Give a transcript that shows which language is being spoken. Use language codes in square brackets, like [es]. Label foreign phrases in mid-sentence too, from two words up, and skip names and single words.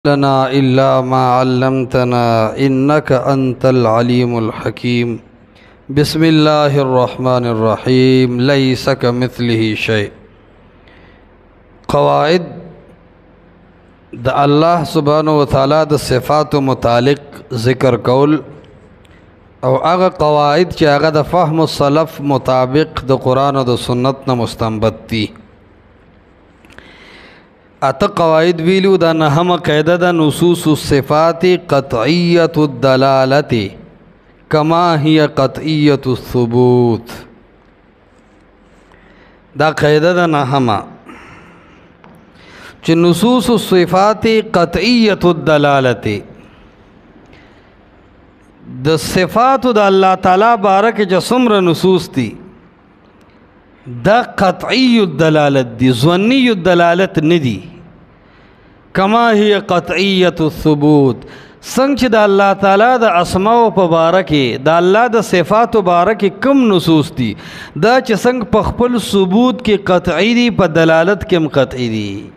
[ar] لنا إلا ما علمتنا إنك أنت العليم الحكيم بسم الله الرحمن الرحيم ليس كمثله شيء [ps] قواعد د الله سبحانه وتعالى د صفات متعلق ذکر کول او هغه قواعد چې هغه د [ar] فهم السلف [ps] مطابق د قرآن او د سنت نه مستنبط دي. اته قواعد ویلو دا نهم قاعده د [ar] نصوص الصفات قطعیه الدلاله کما هي قطعیه الثبوت. [ps] دا قاعده د نهم چې [ar] نصوص الصفات قطعیه الدلاله [ps] د صفات د الله تعالی بارک چې څومره نصوص دي دا [ar] قطعی الدلالت [ps] دی، [ar] ظنی الدلالت [ps] ندی. [ar] کما هی قطعیت الثبوت [ps] څنګه چې د الله تعالی د اسماء په باره کې د الله د صفاتو باره کې کم نصوص دي دا چې څنګه په خپل ثبوت کې قطعی دي په دلالت کې هم قطعی دي.